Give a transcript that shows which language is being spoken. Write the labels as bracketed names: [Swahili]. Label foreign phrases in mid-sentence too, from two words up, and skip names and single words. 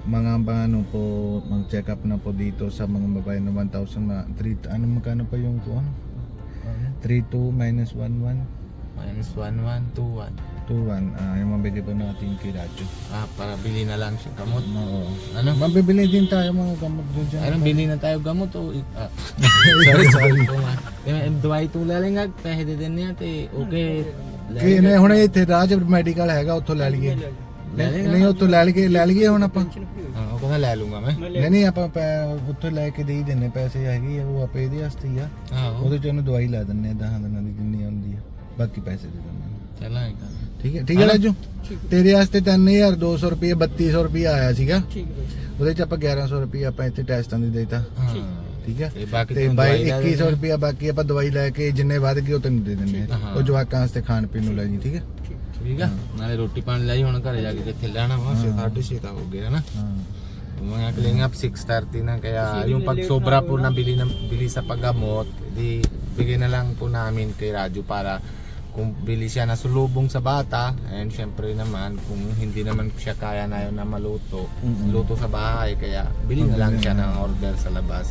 [Filipino] Mga ano po, mag-check up na po dito sa mga babae na 1,000 na 3, ano magkano pa yung ano? 32 minus 11 Minus 1121. 21. Yung mabili po natin kay Radyo. Para bili na lang siya gamot. Oo. Ano? Mabibili din tayo mga gamot doon dyan. Ano, bili na tayo gamot o... sorry. [Punjabi] ਦਵਾਈ ਤੂੰ ਲੈ ਲੇਗਾ ਪੈਸੇ ਦੇ ਦਿੰਨੇ ਆ ਤੇ ਓਕੇ ਕਿ ਨਹੀਂ ਹੁਣ ਇੱਥੇ ਰਾਜ ਮੈਡੀਕਲ ਹੈਗਾ ਉੱਥੋਂ ਲੈ ਲਈਏ ਨਹੀਂ ਉੱਥੋਂ ਲੈ ਲਈਏ ਹੁਣ ਆਪਾਂ ਹਾਂ ਉਹ ਕਹਿੰਦਾ ਲੈ ਲੂੰਗਾ ਮੈਂ ਨਹੀਂ ਆਪਾਂ ਉੱਥੋਂ ਲੈ ਕੇ ਦੇ ਹੀ ਦਿੰਨੇ ਪੈਸੇ ਹੈਗੇ ਆ ਉਹ ਆਪੇ ਇਹਦੇ ਵਾਸਤੇ ਹੀ ਆ ਆਹੋ ਉਹਦੇ ਚ ਉਹਨੂੰ ਦਵਾਈ ਲਾ ਦਿੰਨੇ 10 ਦਿਨਾਂ ਦੀ ਜਿੰਨੀ ਆਉਂਦੀ ਆ ਬਾਕੀ ਪੈਸੇ ਦੇ ਦਿੰਨੇ ਚਲਾਂ ਠੀਕ ਹੈ ਰਾਜੂ ਤੇਰੇ ਵਾਸਤੇ 3200 ਰੁਪਏ 3200 ਰੁਪਏ ਆਇਆ ਸੀਗਾ ਉਹਦੇ ਚ ਆਪਾਂ 1100 ਰੁਪਏ ਆਪਾਂ ਇੱਥੇ ਟੈਸਟਾਂ ਦੀ ਦੇਤਾ ਠੀਕ ਹੈ ਤੇ ਬਾਈ 2100 ਰੁਪਏ ਬਾਕੀ ਆਪਾਂ ਦਵਾਈ ਲੈ ਕੇ ਜਿੰਨੇ ਵੱਧ ਗਏ ਉਹ ਤੈਨੂੰ ਦੇ ਦਿੰਨੇ ਆ ਉਹ ਜਵਾਕਾਂ ਵਾਸਤੇ ਖਾਣ ਪੀਣ ਨੂੰ ਲੈ ਜੀ ਠੀਕ ਹੈ ਨਾਲੇ ਰੋਟੀ ਪਾਣੀ ਲਈ ਹੁਣ ਘਰੇ ਜਾ ਕੇ ਕਿੱਥੇ ਲੈਣਾ ਵਾ 6:30 ਤਾਂ ਹੋ ਗਿਆ [Filipino] na mga kalingap 6:30 na kaya yung pag sobra po nabili sa paggamot di bigay na lang po namin kay Radyo para kung bili siya na sulubong sa bata and syempre naman kung hindi naman siya kaya na yun na maluto luto sa bahay kaya bili na lang siya ng order sa labas.